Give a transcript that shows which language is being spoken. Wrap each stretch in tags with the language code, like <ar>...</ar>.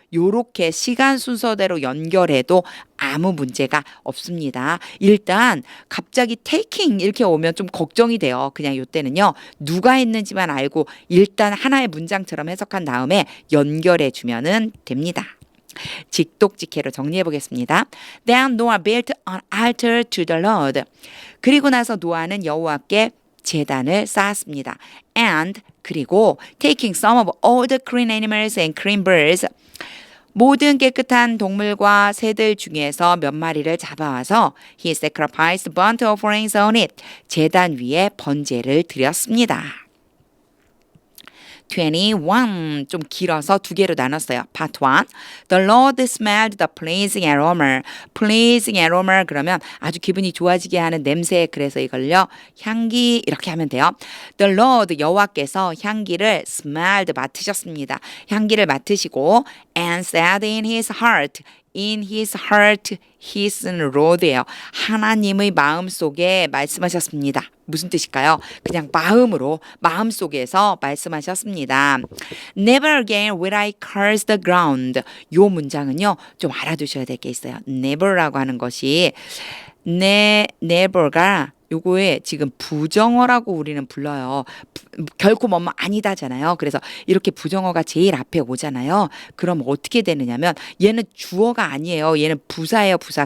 <ko>요렇게 시간 순서대로 연결해도 아무 문제가 없습니다. 일단 갑자기 taking 이렇게 오면 좀 걱정이 돼요. 그냥 요때는요 누가 했는지만 알고 일단 하나의 문장처럼 해석한 다음에 연결해 주면은 됩니다. 직독직해로 정리해 보겠습니다.</ko> <en>Then Noah built an altar to the Lord.</en> <ko>그리고 나서 노아는 여호와께 제단을 쌓았습니다.</ko> <en>And</en> <ko>그리고</ko> <en>taking some of all the clean animals and clean birds</en> <ko>모든 깨끗한 동물과 새들 중에서 몇 마리를 잡아와서</ko> <en>he sacrificed burnt offerings on it.</en> <ko>제단 위에 번제를 드렸습니다. 21, 좀 길어서 두 개로 나눴어요.</ko> <en>Part 1. The Lord smelled the pleasing aroma.</en> <ko>pleasing aroma 그러면 아주 기분이 좋아지게 하는 냄새. 그래서 이걸요. 향기 이렇게 하면 돼요. The Lord 여호와께서 향기를 smelled 맡으셨습니다. 향기를 맡으시고</ko> <en>and said in his heart. In his heart, his는 Lord예요.</en> <ko>하나님의 마음속에 말씀하셨습니다. 무슨 뜻일까요? 그냥 마음속에서 말씀하셨습니다.</ko> <en>Never again will I curse the ground.</en> <ko>요 문장은요, 좀 알아두셔야 될 게 있어요. Never라고 하는 것이 never가 요거에 지금 부정어라고 우리는 불러요. 결코 뭐뭐 아니다잖아요. 그래서 이렇게 부정어가 제일 앞에 오잖아요. 그럼 어떻게 되느냐면 얘는 주어가 아니에요. 얘는 부사예요. 부사.</ko>